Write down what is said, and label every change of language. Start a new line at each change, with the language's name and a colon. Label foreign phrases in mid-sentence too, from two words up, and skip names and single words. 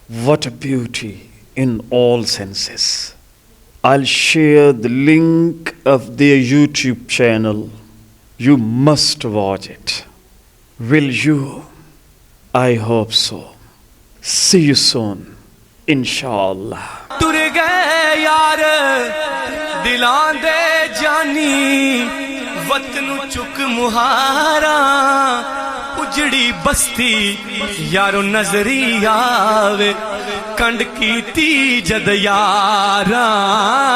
English: What a beauty in all senses. I'll share the link of their YouTube channel. You must watch it. Will you? I hope so. See you soon, inshallah.
Punjabi: ਤੁਰ ਗਏ ਯਾਰ ਦਿਲਾਂ ਦੇ ਜਾਨੀ ਵਤਨ ਚੁੱਕ ਮੁਹਾਰਾ ਉਜੜੀ ਬਸਤੀ ਯਾਰੋ ਨਜ਼ਰੀ ਆਵੇ ਕੰਡ ਕੀਤੀ ਜਦ ਯਾਰਾਂ